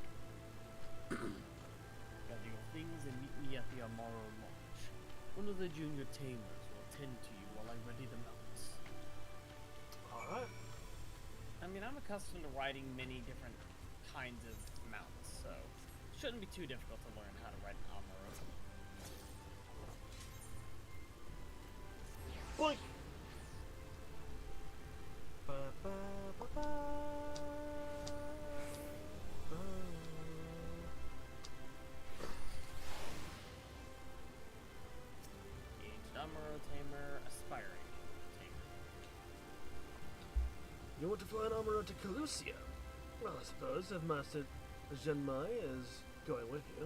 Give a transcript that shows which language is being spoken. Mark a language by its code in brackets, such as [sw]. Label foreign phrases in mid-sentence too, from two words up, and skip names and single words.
[en] Gather your things and meet me at the Amaro Lodge. One of the junior tamers will attend to you while I ready the mounts. Alright. I mean, I'm accustomed to riding many different kinds of mounts, so it shouldn't be too difficult to learn how to ride an Amaro. Boink! Ba, ba, ba, ba. Ba. Aged Amaro tamer, aspiring tamer. You want to fly an armorer to Calucia? Well, I suppose if Master Zhenmai is going with you.